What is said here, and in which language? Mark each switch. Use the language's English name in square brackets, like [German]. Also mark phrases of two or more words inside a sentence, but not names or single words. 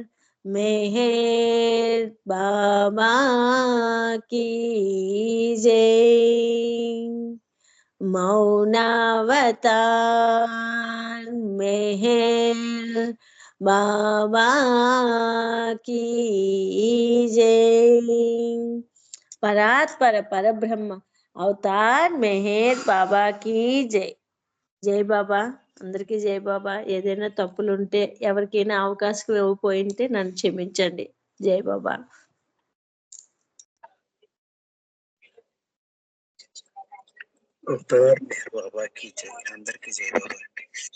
[Hindi] मेहर बाबा की जय मौनावतार मेहर बाबा की जय [Telugu] పరాత్పర పరబ్రహ్మ అవతార్ మెహర్ బాబా की జై. జై బాబా. అందరికీ జై బాబా. ఏదైనా తప్పులు ఉంటే ఎవరికైనా అవకాశం ఇవ్వకపోయింటే నన్ను క్షమించండి. జై బాబా. [Hindi] अवतार मेहर बाबा की जय. [Telugu] అందరికీ జై బాబా అండి.